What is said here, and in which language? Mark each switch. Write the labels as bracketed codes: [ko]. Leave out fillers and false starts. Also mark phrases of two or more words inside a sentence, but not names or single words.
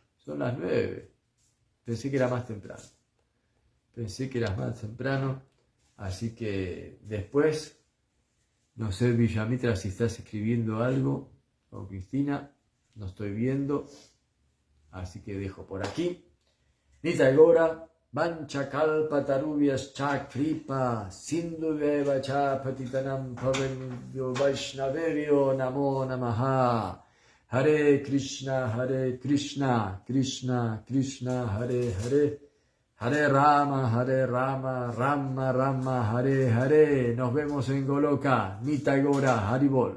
[es] Pensé que era más temprano. Así que después, no sé, Vishwamitra, si estás escribiendo algo, o Cristina, no estoy viendo. Así que dejo por aquí. [sa] Nitai Gaura, Vancha kalpa tarubhyas cha kripa sindhuveva cha patitanam pavanebhyo vaishnavebhyo namo namaha. Hare Krishna, Krishna Krishna, Hare Hare, Hare Rama, Rama Rama, Hare Hare. [es] Nos vemos en Goloka. [sa] Nitai Gaura, Haribol.